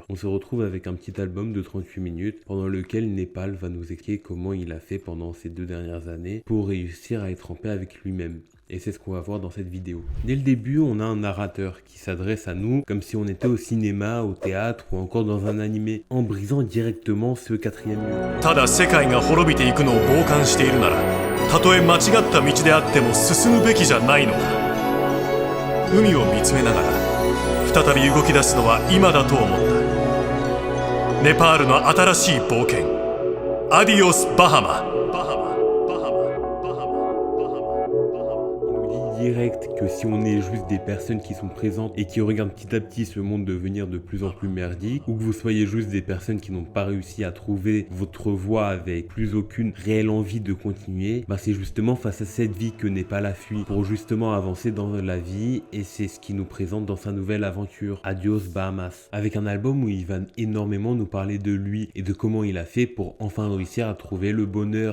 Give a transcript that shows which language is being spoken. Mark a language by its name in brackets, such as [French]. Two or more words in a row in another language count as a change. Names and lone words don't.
[French] On se retrouve avec un petit album de 38 minutes pendant lequel Népal va nous expliquer comment il a fait pendant ces 2 dernières années pour réussir à être en paix avec lui-même. Et c'est ce qu'on va voir dans cette vidéo. Dès le début, on a un narrateur qui s'adresse à nous comme si on était au cinéma, au théâtre ou encore dans un animé, en brisant directement ce 4e mur. [Japanese] ただ世界が滅びていくのを傍観しているなら、たとえ間違った道であっても進むべきじゃないのか。海を見つめながら再び動き出すのは今だと思った。ネパールの新しい冒険、アディオスバハマ。 [French] Direct que si on est juste des personnes qui sont présentes et qui regardent petit à petit ce monde devenir de plus en plus merdique, ou que vous soyez juste des personnes qui n'ont pas réussi à trouver votre voie avec plus aucune réelle envie de continuer, bah c'est justement face à cette vie que Népal a fui pour justement avancer dans la vie, et c'est ce qui nous présente dans sa nouvelle aventure, Adios Bahamas, avec un album où il va énormément nous parler de lui et de comment il a fait pour enfin réussir à trouver le bonheur.